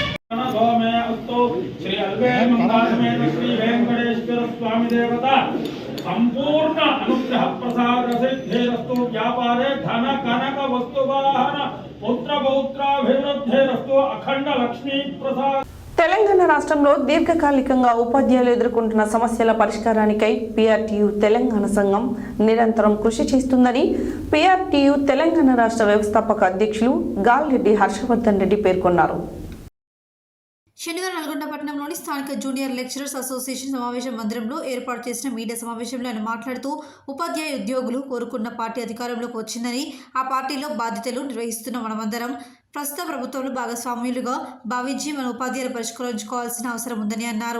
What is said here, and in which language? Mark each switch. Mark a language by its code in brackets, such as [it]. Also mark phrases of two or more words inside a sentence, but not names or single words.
[sa] శ్రీ అల్వే మంగాళమే శ్రీ వెంకటేశ్వర స్వామి దేవత संपूर्ण अनुग्रह प्रसाद सिद्धिरस्तु व्यापारे धन कनक वस्तु वाहन पुत्र पौत्राभिवृद्धिरस्तु अखंड लक्ष्मी प्रसाद. [te] తెలంగాణ రాష్ట్రంలో దీర్ఘకాలికంగా ఉపాధ్యాయులు ఎదుర్కొంటున్న సమస్యల పరిష్కారానికై పీఆర్టీయూ తెలంగాణ సంఘం నిరంతరం కృషి చేస్తుందని పీఆర్టీయూ తెలంగాణ రాష్ట్ర వ్యవస్థాపక అధ్యక్షులు గాల్రెడ్డి హర్షవర్ధన్ రెడ్డి పేర్కొన్నారు. శనివారం నల్గొండ పట్టణంలోని స్థానిక జూనియర్ లెక్చరర్స్ అసోసియేషన్ సమావేశ మందిరంలో ఏర్పాటు చేసిన మీడియా సమావేశంలో ఆయన మాట్లాడుతూ ఉపాధ్యాయ ఉద్యోగులు కోరుకున్న పార్టీ అధికారంలోకి వచ్చిందని ఆ పార్టీలో బాధ్యతలు నిర్వహిస్తున్న మనమందరం ప్రస్తుత ప్రభుత్వంలో భాగస్వామ్యులుగా భావించి మన ఉపాధ్యాయులు పరిష్కరించుకోవాల్సిన అవసరం ఉందని అన్నారు.